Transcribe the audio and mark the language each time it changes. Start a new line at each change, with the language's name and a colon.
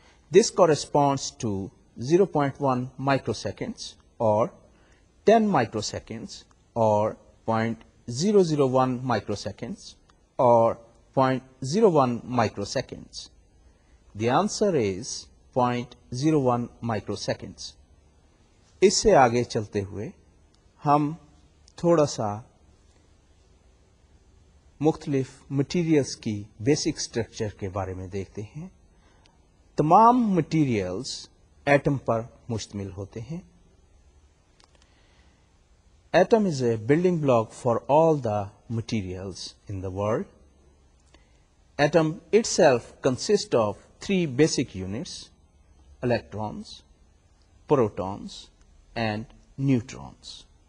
English: This corresponds to 0.1 microseconds or 10 microseconds or 0.001 microseconds or 0.01 microseconds. The answer is 0.01 microseconds.
Hindi: इससे आगे चलते हुए हम थोड़ा सा मुख्तलिफ मटीरियल्स की बेसिक स्ट्रक्चर के बारे में देखते हैं। तमाम मटीरियल्स एटम पर मुश्तमिल होते हैं।
English: Atom is a building block for all the materials in the world. Atom itself consists of three basic units: electrons, protons, and neutrons.